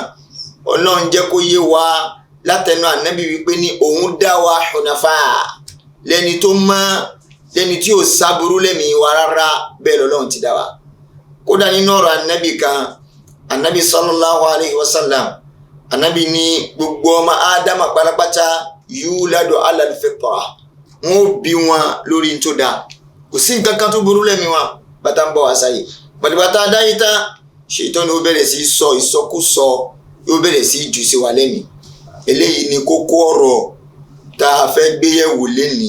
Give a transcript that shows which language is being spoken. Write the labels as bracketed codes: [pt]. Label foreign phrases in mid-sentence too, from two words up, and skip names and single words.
[yo] Ọlọ́run jẹ́ kó yé wa látẹnu Ànábì wípé ní òun dá wa hunafa lẹ́ni tó mọ́ lẹ́ni tí ò sáburú lẹ́mìí wa rárá, bẹ́ẹ̀ lọ́lọ́run ti dá wa. Kódà nínú ọ̀rọ̀ Ànábì kan, Ànábì [ar] صلى الله عليه وسلم, [yo] Ànábì ní gbogbo ọmọ Ádámà pátápátá [ar] يولد على الفطرة, [yo] wọn ò bí wọn lórí tó dáa. Kò sí nǹkan kan tó burú lẹ́mìí wọn bàtà ń bọ̀ wá sáyé. Bàtà dáyé tán Ṣètánì ó bẹ̀rẹ̀ sí sọ ìsọkúsọ, yóò bẹ̀rẹ̀ sí jù sí wa lẹ́mìí. Eléyìí ni kókó ọ̀rọ̀ tá a fẹ́ gbé yẹ̀wò lénìí.